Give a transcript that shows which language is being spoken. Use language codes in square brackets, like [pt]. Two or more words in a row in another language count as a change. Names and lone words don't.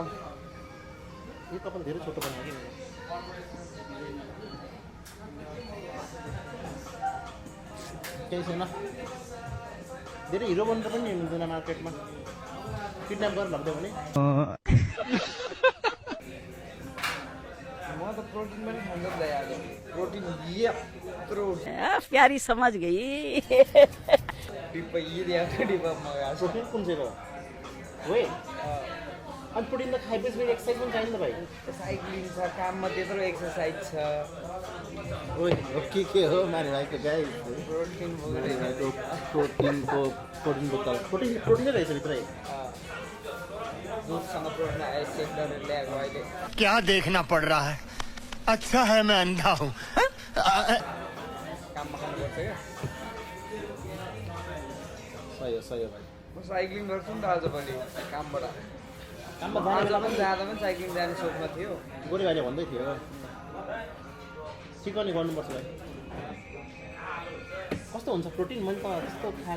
[ne] यो कपाल धेरै छोटो बनायो कि मेरो केही छैन धेरै हिरो बन्नु पनि हुँदैन मार्केटमा किडन्याप गरेर लग्यो भने म त प्रोटिन पनि खाँदै ल्याएको प्रोटिन यत्रो [hi] प्यारी समझ गई [ne] डिब्बा डिब्बा मगाएको प्रोटिन कुन चाहिँ हो है अनि प्रोटिन त खाएपछि फेरि एक्सर्साइज पनि चाहिन्छ त भाइ साइक्लिङ छ काममा त्यत्रो एक्सर्साइज छ के हो माने भाइको गाई प्रोटिन प्रोटिनको बोतल प्रोटिनै रहेछ भित्रै दुधसँग प्रोटिन चेक गरेर ल्याएको अहिले [hi] क्या देखना पड़ रहा है अच्छा है मैं अंधा हूँ [ne] काममा खानुपर्छ क्या सही हो भाइ म साइक्लिङ गर्छु नि त आजभोलि कामबाट काममा आज जाने पनि जाँदा पनि साइक्लिङ जाने सोचमा थियो गोरी भाइले भन्दै थियो सिकाउने गर्नुपर्छ भाइ कस्तो हुन्छ प्रोटिन मैले त त्यस्तो खाएको